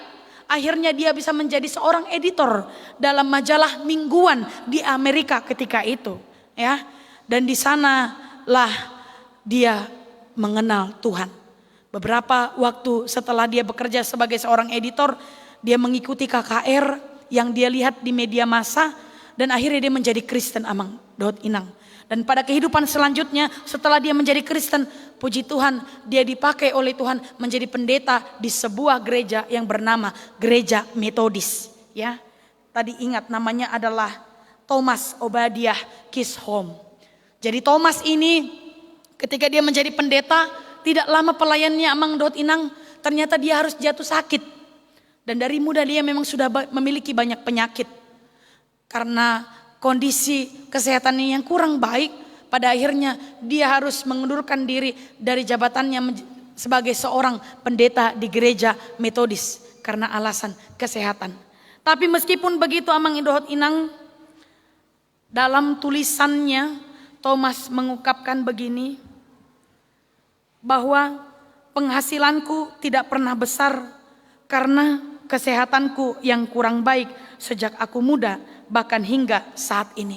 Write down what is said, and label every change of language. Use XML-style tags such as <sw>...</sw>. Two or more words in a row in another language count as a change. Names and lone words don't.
<id>Akhirnya dia bisa menjadi seorang editor dalam majalah mingguan di Amerika ketika itu, ya. Dan di sanalah dia mengenal Tuhan. Beberapa waktu setelah dia bekerja sebagai seorang editor, dia mengikuti KKR yang dia lihat di media massa dan akhirnya dia menjadi Kristen</id> <bbc>amang dot inang.</bbc> <id>Dan pada kehidupan selanjutnya setelah dia menjadi Kristen, puji Tuhan dia dipakai oleh Tuhan menjadi pendeta di sebuah gereja yang bernama Gereja Metodis, ya. Tadi ingat namanya adalah Thomas Obadiah Chisholm. Jadi Thomas ini ketika dia menjadi pendeta, tidak lama pelayannya</id> <bbc>amang dot inang,</bbc> <id>ternyata dia harus jatuh sakit. Dan dari muda dia memang sudah memiliki banyak penyakit. Karena kondisi kesehatannya yang kurang baik, pada akhirnya dia harus mengundurkan diri dari jabatannya sebagai seorang pendeta di gereja Metodis karena alasan kesehatan. Tapi meskipun begitu</id> <bbc>amang indohot inang,</bbc> <id>dalam tulisannya Thomas mengungkapkan begini, bahwa penghasilanku tidak pernah besar karena kesehatanku yang kurang baik sejak aku muda bahkan hingga saat ini.</id>